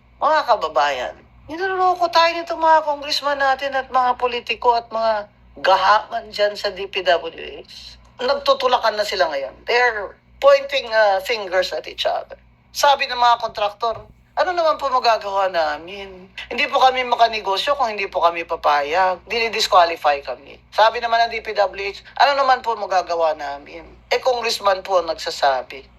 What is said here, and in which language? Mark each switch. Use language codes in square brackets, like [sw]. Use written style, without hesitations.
[tl] Mga kababayan, niloloko tayo nito mga congressman natin at mga politiko at mga gahaman dyan sa DPWH. Nagtutulakan na sila ngayon. [en] They're pointing fingers at each other. [tl] Sabi ng mga kontraktor, ano naman po magagawa namin? Hindi po kami makanegosyo kung hindi po kami papayag. Dinidisqualify kami. Sabi naman ng DPWH, ano naman po magagawa namin? Congressman po ang nagsasabi.